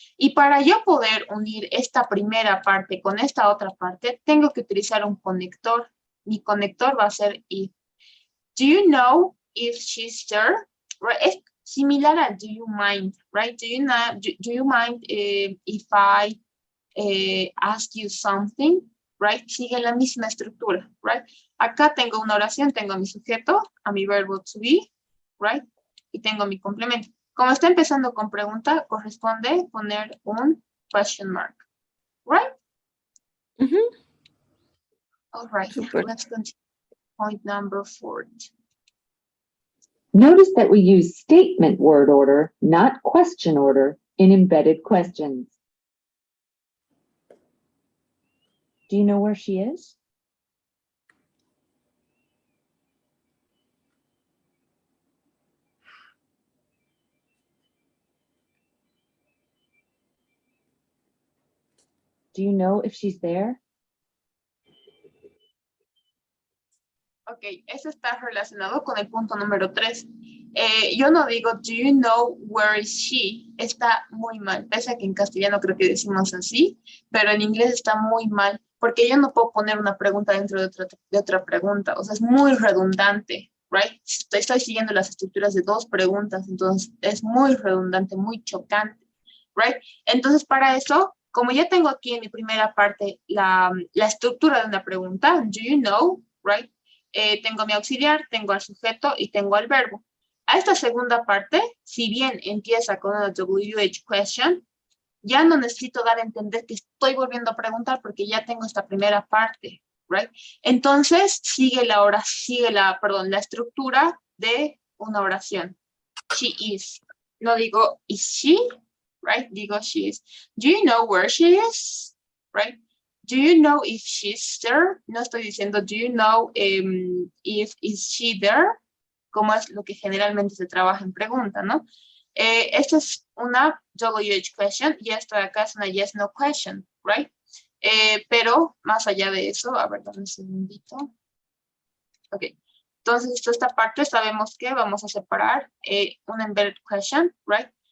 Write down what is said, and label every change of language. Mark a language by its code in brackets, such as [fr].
[es] Y para yo poder unir esta primera parte con esta otra parte, tengo que utilizar un conector. Mi conector va a ser if. [en] Do you know if she's there? Right? [es] Es similar a [en] do you mind, right? Do you mind if I ask you something? [es] Right? Sigue la misma estructura, right? Acá tengo una oración, tengo a mi sujeto, a mi verbo to be, right? Y tengo mi complemento. Como está empezando con pregunta, corresponde poner un question mark, right? [en] All right, Super. let's continue. Point number 4. Notice that we use statement word order, not question order, in embedded questions. Do you know where she is? Do you know if she's there? [es] Ok, eso está relacionado con el punto número 3. Yo no digo, [en] do you know where is she? [es] Está muy mal, pese a que en castellano creo que decimos así, pero en inglés está muy mal, porque yo no puedo poner una pregunta dentro de otra pregunta, o sea, es muy redundante, right? Estoy siguiendo las estructuras de 2 preguntas, entonces es muy redundante, muy chocante, right? Entonces para eso, como ya tengo aquí en mi primera parte la estructura de una pregunta, [en] do you know, [es] right? tengo mi auxiliar, tengo al sujeto y tengo al verbo. A esta segunda parte, si bien empieza con una WH question, ya no necesito dar a entender que estoy volviendo a preguntar porque ya tengo esta primera parte, right? Entonces, sigue la estructura de una oración. [en] She is. [es] No digo, [en] is she? Right? [es] Digo, [en] she is. Do you know where she is? Right? Do you know if she's there? [es] No estoy diciendo, [en] do you know if is she there? [es] Como es lo que generalmente se trabaja en pregunta, ¿no? Esta es una WH question y esta de acá es una yes, no question, right? Pero más allá de eso, a ver, dame un segundito. Ok. Entonces, esta parte sabemos que vamos a separar una embedded question, right?